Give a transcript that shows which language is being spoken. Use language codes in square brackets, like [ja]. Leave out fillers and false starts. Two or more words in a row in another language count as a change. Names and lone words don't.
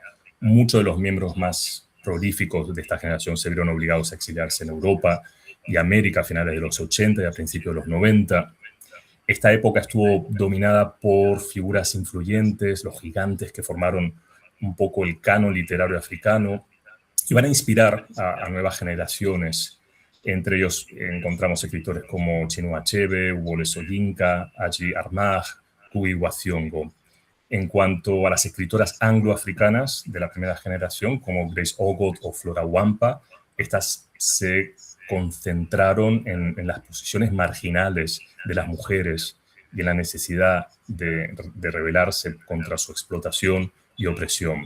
[es] Muchos de los miembros más prolíficos de esta generación se vieron obligados a exiliarse en Europa y América a finales de los 80 y a principios de los 90. Esta época estuvo dominada por figuras influyentes, los gigantes que formaron un poco el canon literario africano, y van a inspirar a nuevas generaciones. Entre ellos encontramos escritores como Chinua Achebe, Wole Soyinka, Adjei Armah, Ngugi wa Thiong'o. En cuanto a las escritoras angloafricanas de la primera generación, como Grace Ogot o Flora Wampa, estas se concentraron en las posiciones marginales de las mujeres y en la necesidad de rebelarse contra su explotación y opresión.